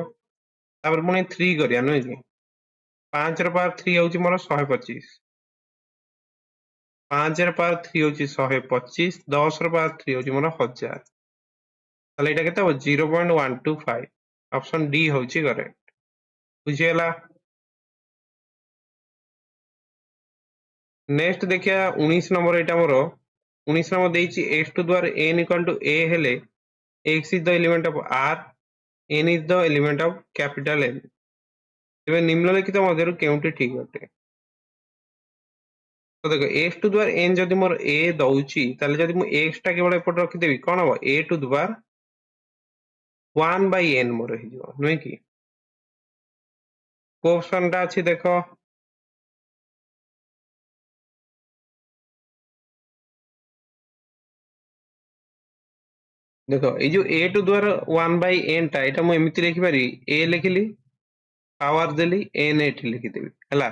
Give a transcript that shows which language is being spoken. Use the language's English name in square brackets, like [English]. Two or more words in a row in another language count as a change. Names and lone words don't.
[Odia] ତାପରେ ପୁଣି 3 କରିବା ନୁହେଁ କି, 5 ର ପାୱାର 3 ହଉଛି ମୋର 125, 5 ର ପାୱାର 3 ହଉଛି 125, 10 ର ପାୱାର 3 ହଉଛି ମୋର 1000। ତାହେଲେ ଏଇଟା କେତେ ହବ 0.125। ଅପସନ ଡି ହଉଛି କରେକ୍ଟ। ବୁଝିଗଲା? ନେକ୍ସଟ ଦେଖିବା 19 ନମ୍ବର। ଏଇଟା ମୋର 19 ନମ୍ବର ଦେଇଛି [English] x to the n equal to a ହେଲେ x is the element of r, n is the element of capital N। [Odia] ତେବେ ନିମ୍ନଲିଖିତ ମଧ୍ୟରୁ କେଉଁଟି ଠିକ ଅଟେ? ତ ଦେଖ [English] x to the n [Odia] ଯଦି ମୋର a ଦଉଛି, ତାହେଲେ ଯଦି ମୁଁ x ଟା କେବଳ ଏପଟେ ରଖିଦେବି କଣ ହବ [English] a to the 1/n [Odia] ମୋର ହେଇଯିବ ନୁହେଁ କି। କୋଉ ଅପସନ ଟା ଅଛି ଦେଖ, ଦେଖ ଏଇ ଯୋଉ [English] a to the 1/n [Odia] ଟା ଏଇଟା ମୁଁ ଏମିତି ଲେଖିପାରିବି, a ଲେଖିଲି ପାୱାର ଦେଲି n ଏଠି ଲେଖିଦେବି ହେଲା।